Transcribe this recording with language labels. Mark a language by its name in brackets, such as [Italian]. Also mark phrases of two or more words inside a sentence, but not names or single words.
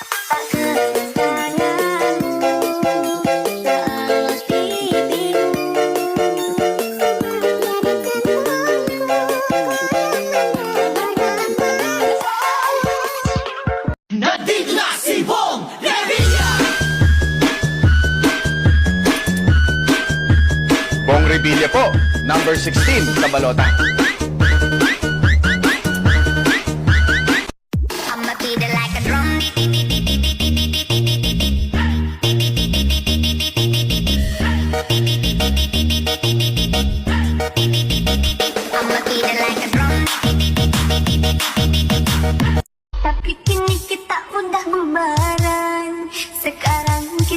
[Indonesian] Tak kedatanganmu seolah bibirmu [Filipino] Nandito na si Bong Revilla! Bong Revilla po, number 16 sa balota. [English] I'ma beat it like a drum. I'ma beat it like a drum. [Indonesian] Tapi kini kita udah bubaran. Sekarang